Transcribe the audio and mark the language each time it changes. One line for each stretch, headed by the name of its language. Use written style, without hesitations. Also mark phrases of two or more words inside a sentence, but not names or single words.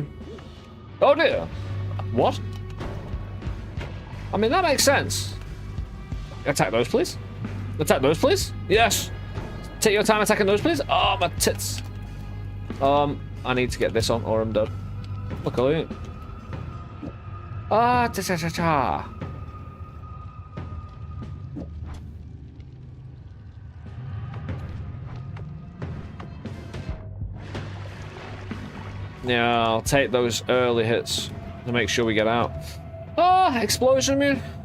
English: Oh dear. What? I mean, that makes sense. Attack those, please. Attack those, please. Yes. Take your time attacking those, please. Oh, my tits. I need to get this on or I'm dead. Luckily. Ah, ta-ta-ta-ta. Yeah, I'll take those early hits to make sure we get out. Ah, explosion, man.